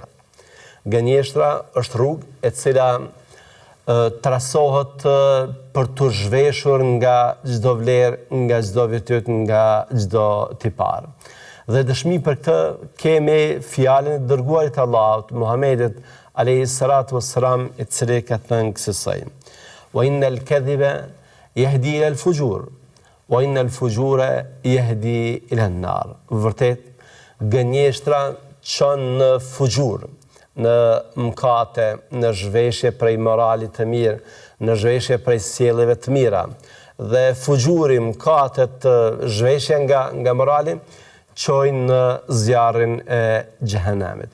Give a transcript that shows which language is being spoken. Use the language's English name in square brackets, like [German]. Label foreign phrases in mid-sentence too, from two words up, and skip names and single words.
[Albanian] Gënjeshtra është rrugë e cila trasohet për të zhveshur nga çdo vlerë, nga çdo virtyt, nga çdo tipar. Dhe dëshmi për këtë kemi fjalën e dërguarit të Allahut, Muhamedit [Arabic] عليه الصلاة والسلام, [Albanian] i cili ka thënë kësaj: [Arabic] "وإن الكذب يهدي إلى الفجور وإن الفجور يهدي إلى النار." [Albanian] Vërtet, gënjeshtra çon në fujur, në mëkate, në zhveshje prej moralit të mirë, në zhveshje prej sjelljeve të mira. Dhe fujuri, mëkatet, zhveshja nga morali, çojnë në zjarrin e xhehenemit.